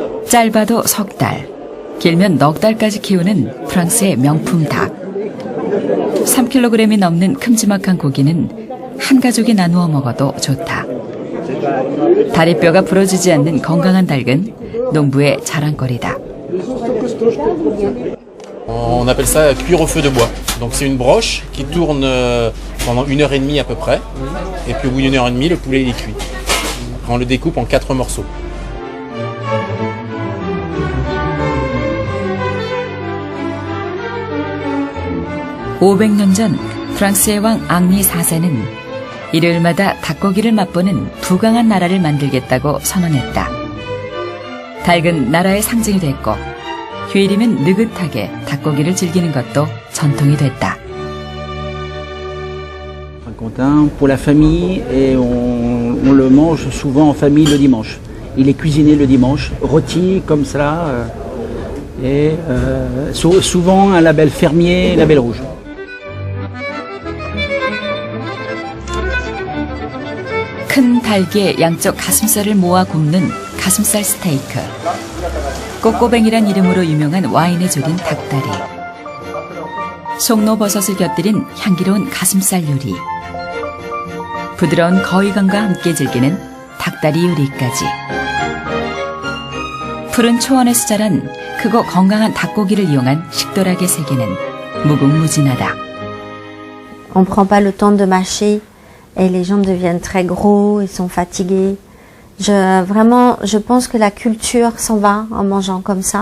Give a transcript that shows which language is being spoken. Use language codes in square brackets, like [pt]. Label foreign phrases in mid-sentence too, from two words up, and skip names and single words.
[ko] 짧아도 석 달, 길면 넉 달까지 키우는 프랑스의 명품 닭. 3kg이 넘는 큼지막한 고기는 한 가족이 나누어 먹어도 좋다. 다리뼈가 부러지지 않는 건강한 닭은 농부의 자랑거리다. [fr] On appelle ça cuire au feu de bois. Donc c'est une broche qui tourne pendant 1h30 à peu près. Et puis au bout d'1h30, le poulet est cuit. On le découpe en 4 morceaux. [ko] (500년) 전 프랑스의 왕 앙리 4세는 일요일마다 닭고기를 맛보는 부강한 나라를 만들겠다고 선언했다. 닭은 나라의 상징이 됐고 휴일이면 느긋하게 닭고기를 즐기는 것도 전통이 됐다. [fr] Pour la famille et on le mange souvent en famille le dimanche. Il est cuisiné le dimanche, rôti comme ça et souvent un label fermier, label rouge. [ko] 큰 닭의 양쪽 가슴살을 모아 굽는 가슴살 스테이크. 꼬꼬뱅이란 이름으로 유명한 와인에 졸인 닭다리. 송로버섯을 곁들인 향기로운 가슴살 요리. 부드러운 거위감과 함께 즐기는 닭다리 요리까지. 푸른 초원에서 자란 크고 건강한 닭고기를 이용한 식도락의 세계는 무궁무진하다. [fr] On prend pas le temps de mâcher et les gens deviennent très gros, ils sont fatigués. Je pense que la culture s'en va en mangeant comme ça.